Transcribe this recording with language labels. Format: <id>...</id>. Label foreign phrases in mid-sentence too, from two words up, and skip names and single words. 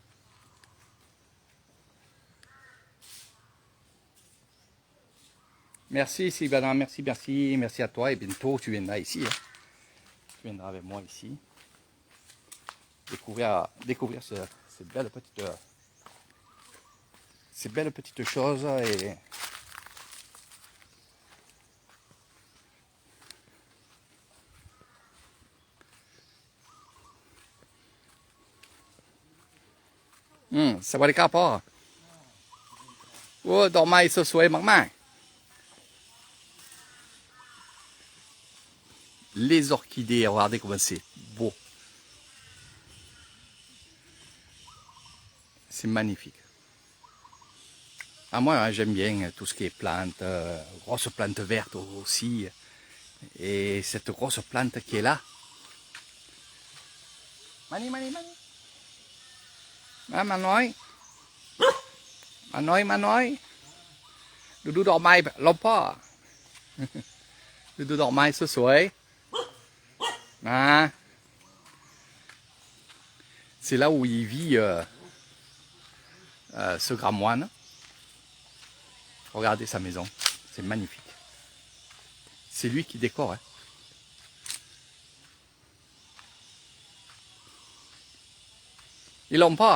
<fr>Merci Sylvana, merci à toi et bientôt tu viendras ici. Hein. Tu viendras avec moi ici. Découvrir ces belles petites choses et</fr> <th>สวัสดีครับพ่อโอ้ดอกไม้สวยๆมากๆ</th> <fr>Les orchidées, regardez comment c'est beau. C'est magnifique. Ah, moi, hein, j'aime bien tout ce qui est plantes, grosses plantes vertes aussi. Et cette grosse plante qui est là. Mani. Ah, ma</fr> <th>น้อย ดูดอกไม้ลบพ่อ ดูดอกไม้สวยๆนะ</th> <fr>C'est là où il vit ce grand moine. Regardez sa maison, c'est magnifique. C'est lui qui décore. Hein. Ils l'ont pas.</fr>